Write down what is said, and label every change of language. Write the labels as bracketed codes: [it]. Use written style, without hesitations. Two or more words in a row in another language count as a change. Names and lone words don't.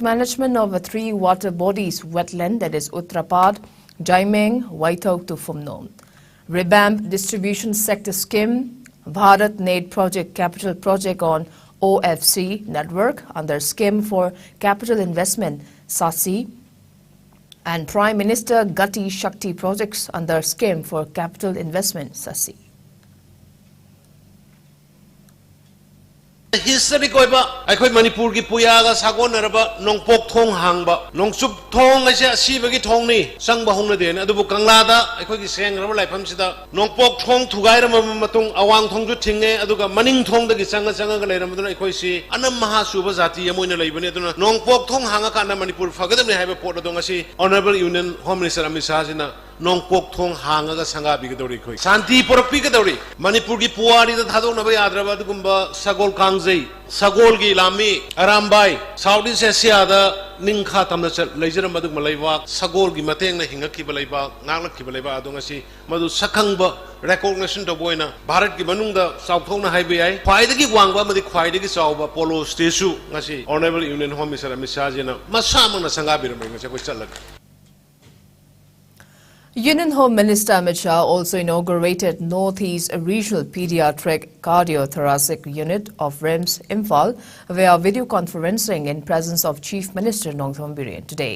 [en] management of 3 water bodies wetland, that is Uttarapad, Jaimeng, Waitok to Phumnom, revamp distribution sector scheme, Bharat Net Project Capital Project on OFC network under scheme for capital investment SASI, and Prime Minister Gati Shakti projects under scheme for capital investment SASI. [mni] Historic oiba akhoi Manipur gi puyaga sagon naraba nongpok thong hangba nongchup thong ase asibagi thong ni sangba hongna den adubu kangla da akhoi gi sengraba laifam sida nongpok thong thugai ram matung awang thong ju thinge aduga maning thong da gi sanga ga leiram duna akhoi si anam maha suba jati amoina leibani aduna nongpok thong hanga kana Manipur fagadam ne haiba pot adong asi [en] Honorable Union Home Minister [mni] Amit Shah jina nongpok thong hanga ga sanga bi gadori khoi santi porpi gadori Manipur gi puari da thadong na ba yadraba adugumba sagol kangjei sagol gi lami arambai Southeast Asia da ningkha tamna leijaram adug malaiwa sagol gi mateng na hingaki balaiba ngalak ki balaiba adong asi madu sakhangba recognition to boina Bharat gi manung da sauthong na haibe ai khwaidagi wangba madi khwaidagi chawba polo statue ngasi [en] Honorable Union Home Minister [mni] Amit Shah jina masamang na sanga biram ngasi ko chalak. [en] Union Home Minister Amit Shah also inaugurated Northeast Regional Pediatric Cardiothoracic Unit of RIMS Imphal via video conferencing in presence of Chief Minister Nongthom Biren today.